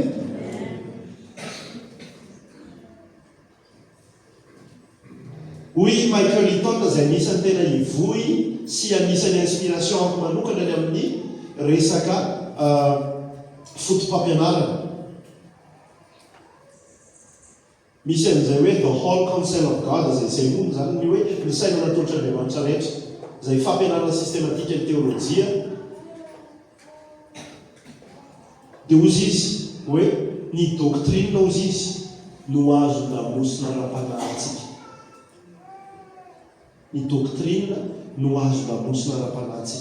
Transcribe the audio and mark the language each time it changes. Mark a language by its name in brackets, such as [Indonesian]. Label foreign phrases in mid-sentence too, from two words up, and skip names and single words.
[Malagasy] Hoy Michael Eaton izay anisany tena ivohy sy anisany inspiration amiko manokana ny amin'ny resaka fotom-pampianarana. Misy an'izay hoe [English] the whole counsel of God, [Malagasy] izay mono zany ny hoe ny saina natolotra Andriamanitra rehetra, izay fampianarana sistematika ny teolojia. Dia ozy izy hoe ny doctrine ozy izy no azo namosina ra-panahintsika. Ny doctrine no azo namosina ra-panahintsika.